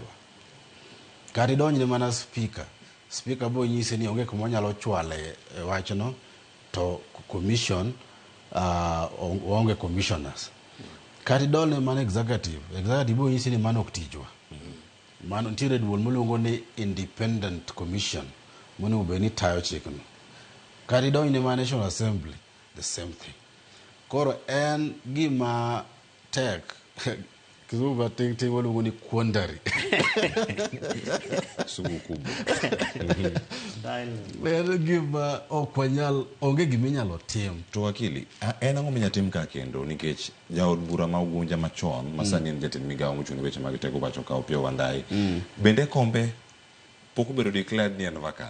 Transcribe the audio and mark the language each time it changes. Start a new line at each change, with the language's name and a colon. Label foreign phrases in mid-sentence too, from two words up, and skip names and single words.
Luo (Kenya and Tanzania): Kata idonjone mana speaker. Speaker bo nyisi ni onge kuma nyalo chwale wachno to commission onge commissioners. Kata idonjone mana executive. Executive bo nyisi ni mano ok tijwa. Mano nitiere duol moluongo ni
English: independent commission
Luo (Kenya and Tanzania): monego bed ni tayo chikno. Kata idonjone mana National Assembly,
English: the same thing.
Luo (Kenya and Tanzania): Koro en gima tek kizungu ting waluongo ni quandary.
Swahili: Sugu kubwa.
Luo (Kenya and Tanzania): En gima ok wanyal onge giminyalo tim. To wakili, en ang'o minya tim ka kendo nikech jaod bura ma Ugunja machon masani en jatend migawo mochung' weche mag tego pacho ka Opiyo Wandayi bende kombe pok obedo declared ni en vacant.